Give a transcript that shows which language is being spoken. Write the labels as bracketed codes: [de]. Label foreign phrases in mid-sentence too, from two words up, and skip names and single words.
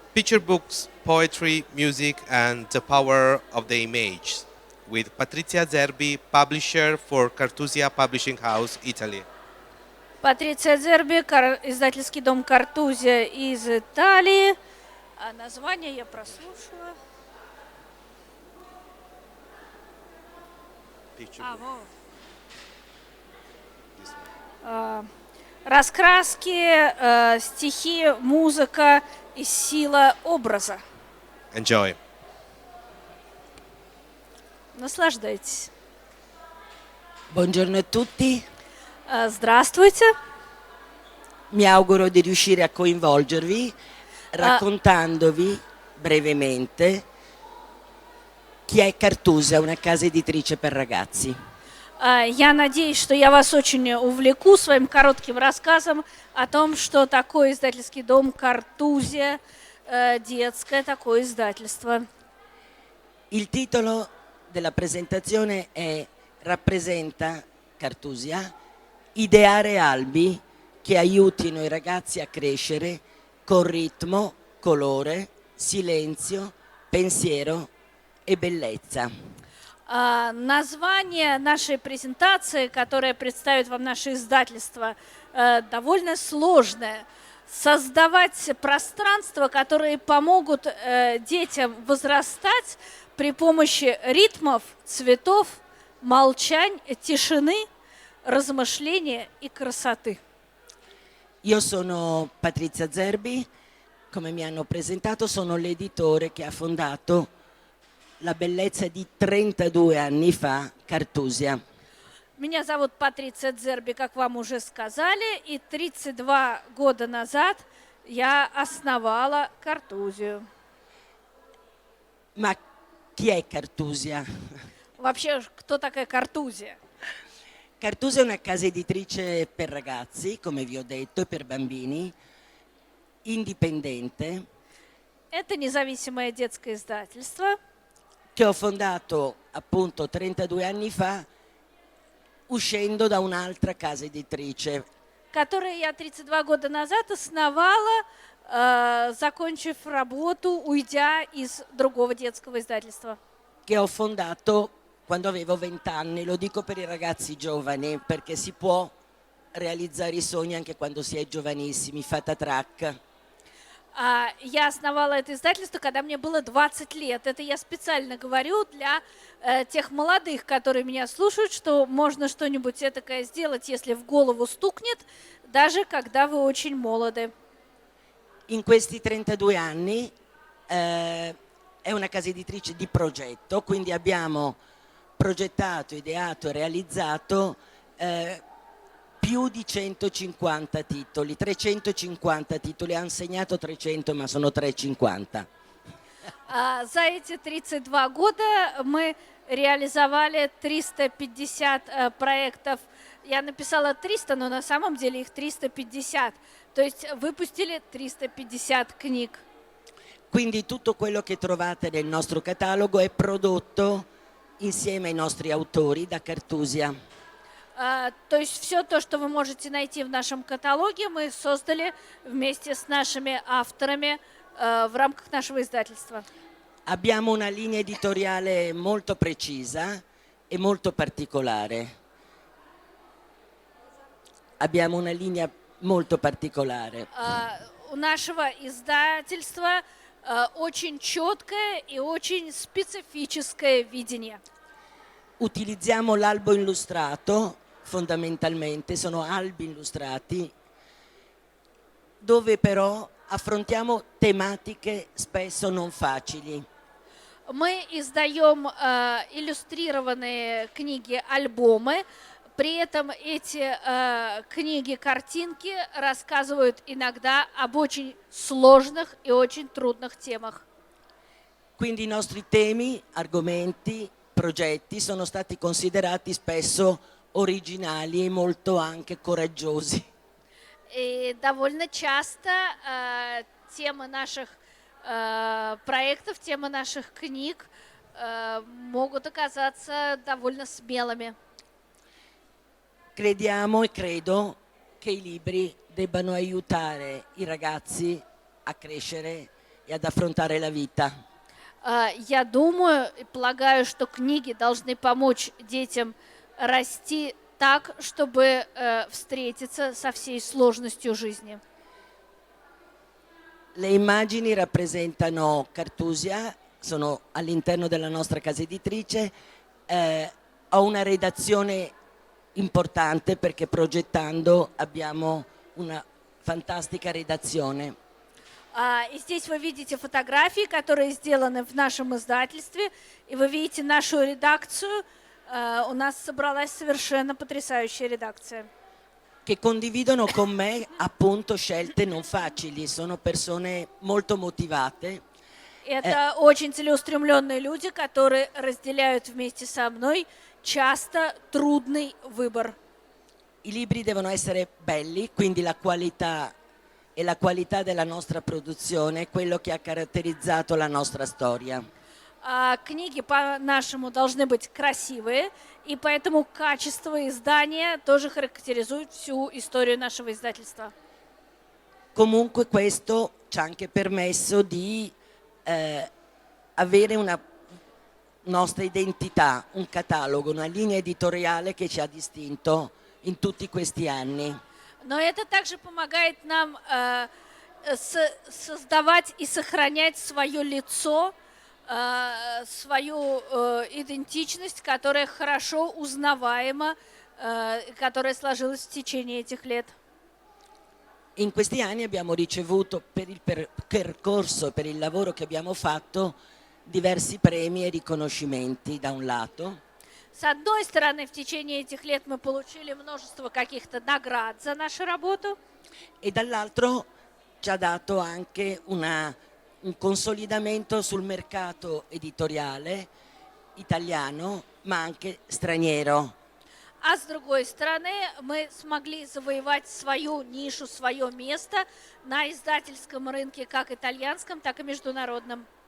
[en] Picture books, poetry, music, and the power of the image, with Patrizia Zerbi, publisher for Cartusia Publishing House, Italy. [ru] Патриция Дзерби, издательский дом Картузия из Италии. А название я прослушала. Раскраски, стихи, музыка и сила образа. [en] Enjoy. [ru] Наслаждайтесь. [it] Buongiorno a tutti, [ru] Здравствуйте. [it] mi auguro di riuscire a coinvolgervi raccontandovi brevemente chi è Cartusia, una casa editrice per ragazzi. [ru] Я надеюсь, что я вас очень увлеку своим коротким рассказом о том, что такое издательский дом Картузия, детское такое издательство. [it] Il titolo della presentazione rappresenta Cartusia, ideare albi che aiutino i ragazzi a crescere con ritmo, colore, silenzio, pensiero e bellezza. [ru] Название нашей презентации, которое представит вам наше издательство, довольно сложное. Создавать пространства, которые помогут детям возрастать при помощи ритмов, цветов, молчань, тишины, размышления и красоты. [it] Io sono Patrizia Zerbi, come mi hanno presentato, sono l'editore che ha fondato la bellezza di 32 anni fa Cartusia. [ru] Меня зовут Патриция Дзерби, как вам уже сказали, и 32 года назад я основала Картузию. [it] Ma chi è Cartusia? [ru] Вообще, кто такая Картузия? [it] Cartusia è una casa editrice per ragazzi, come vi ho detto, e per bambini, indipendente, [ru] Это независимое детское издательство, [it] che ho fondato appunto 32 anni fa uscendo da un'altra casa editrice. [ru] которое я 32 года назад основала, закончив работу, уйдя из другого детского издательства. [it] Che ho fondato quando avevo 20 anni, lo dico per i ragazzi giovani, perché si può realizzare i sogni anche quando si è giovanissimi, fata track. [ru] Я основала это издательство, когда мне было 20 лет. Это я специально говорю для тех молодых, которые меня слушают, что можно что-нибудь этакое сделать, если в голову стукнет, даже когда вы очень молоды. [it] In questi 32 anni è una casa editrice di progetto, quindi abbiamo progettato, ideato e realizzato più di 150 titoli, 350 titoli, ha insegnato 300, ma sono 350. [ru] За эти 32 года мы реализовали 350 проектов. Я написала 300, но на самом деле их 350. То есть выпустили 350 книг. [it] Quindi tutto quello che trovate nel nostro catalogo è prodotto insieme ai nostri autori da Cartusia. [ru] То есть все то, что вы можете найти в нашем каталоге, мы создали вместе с нашими авторами в рамках нашего издательства. [it] Abbiamo una linea editoriale molto precisa e molto particolare. Abbiamo una linea molto particolare. [ru] У нашего издательства очень четкое и очень специфическое видение. [it] Utilizziamo l'albo illustrato, fondamentalmente, sono albi illustrati, dove però affrontiamo tematiche spesso non facili. [ru] Мы издаем иллюстрированные книги, альбомы. При этом эти книги, картинки рассказывают иногда об очень сложных и очень трудных темах. [it] Quindi i nostri temi, argomenti, progetti sono stati considerati spesso originali e molto anche coraggiosi. [ru] И довольно часто темы наших проектов, темы наших книг могут оказаться довольно смелыми. [it] Crediamo e credo che i libri debbano aiutare i ragazzi a crescere e ad affrontare la vita. [ru] Я думаю и полагаю, что книги должны помочь детям расти так, чтобы встретиться со всей сложностью жизни. [it] Le immagini rappresentano Cartusia, sono all'interno della nostra casa editrice, ho una redazione importante perché progettando abbiamo una fantastica redazione. [ru] И здесь вы видите фотографии, которые сделаны в нашем издательстве, и вы видите нашу редакцию. У нас собралась совершенно потрясающая редакция. [it] Che condividono con me appunto scelte non facili, sono persone molto motivate. [ru] Это очень целеустремленные люди, которые разделяют вместе со мной часто трудный выбор. [it] I libri devono essere belli, quindi la qualità e la qualità della nostra produzione è quello che ha caratterizzato la nostra storia. [ru] Книги по-нашему должны быть красивые, и поэтому качество издания тоже характеризует всю историю нашего издательства. [it] Comunque questo ci ha anche permesso di avere una nostra identità, un catalogo, una linea editoriale che ci ha distinto in tutti questi anni. [ru] Но это также помогает нам создавать и сохранять свое лицо, свою идентичность, которая хорошо узнаваема, которая сложилась в течение этих лет. [it] In questi anni abbiamo ricevuto per il percorso, per il lavoro che abbiamo fatto, diversi premi e riconoscimenti da un lato. [ru] С одной стороны, в течение этих лет мы получили множество каких-то наград за нашу работу, [it] E dall'altro ci ha dato anche un consolidamento sul mercato editoriale italiano, ma anche straniero. [ru] а с другой стороны, мы смогли завоевать свою нишу, свое место на издательском рынке, как итальянском, так и международном.